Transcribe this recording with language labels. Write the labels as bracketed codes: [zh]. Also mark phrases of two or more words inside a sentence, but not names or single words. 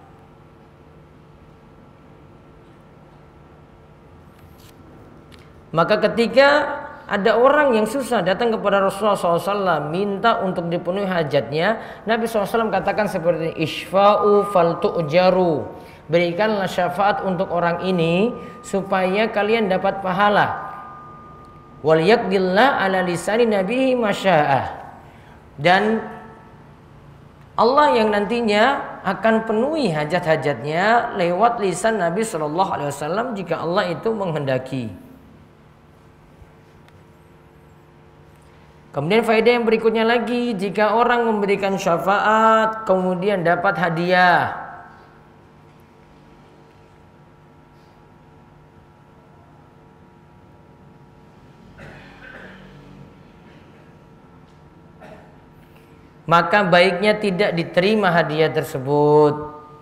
[id] Maka ketika ada orang yang susah datang kepada Rasulullah SAW minta untuk dipenuhi hajatnya, Nabi SAW katakan seperti [ar] اشفعوا فلتؤجروا, [id] berikanlah syafaat untuk orang ini supaya kalian dapat pahala. [ar] وليقض الله على لسان نبيه ما شاء, [id] dan Allah yang nantinya akan penuhi hajat-hajatnya lewat lisan Nabi SAW jika Allah itu menghendaki. Kemudian faedah yang berikutnya lagi, jika orang memberikan syafaat kemudian dapat hadiah, maka baiknya tidak diterima hadiah tersebut.